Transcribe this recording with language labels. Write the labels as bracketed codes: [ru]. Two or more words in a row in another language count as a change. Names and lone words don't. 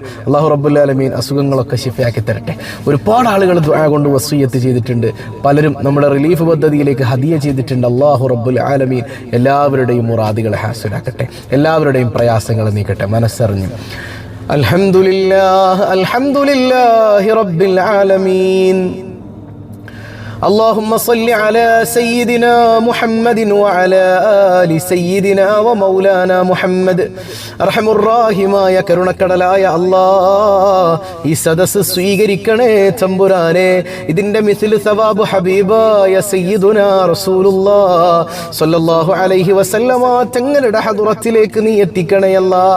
[ar] الله رب العالمين [ml] അസുഖങ്ങളൊക്കെ ശിഫയാക്കി തരട്ടെ. ഒരുപാട് ആളുകൾ ദുആ കൊണ്ട് വസിയ്യത്ത് ചെയ്തിട്ടുണ്ട്. പലരും നമ്മുടെ റിലീഫ് പദ്ധതിയിലേക്ക് ഹദിയ ചെയ്തിട്ടുണ്ട്. [ar] الله رب العالمين [ml] എല്ലാവരുടെയും മുറാദുകളെ ഹാസിലാക്കട്ടെ, എല്ലാവരുടെയും പ്രയാസങ്ങൾ നീക്കട്ടെ മനസ്സറിഞ്ഞ്. [ar] الحمد لله الحمد لله رب العالمين. اللهم صل على سيدنا محمد وعلى آل سيدنا ومولانا محمد. [ml] അർഹമുർറാഹിമായ കരുണക്കടലായ അല്ലാഹ്, ഈ സദസ്സ് സ്വീകരിക്കണേ തമ്പുരാനെ. ഇതിന്റെ മിസ്ൽ സവാബ് ഹബീബായ [ar] سيدنا رسول الله صلى الله عليه وسلم [ml] തങ്ങളുടെ ഹദ്റത്തിലേക്ക് നീ എത്തിക്കണേ അല്ലാഹ്.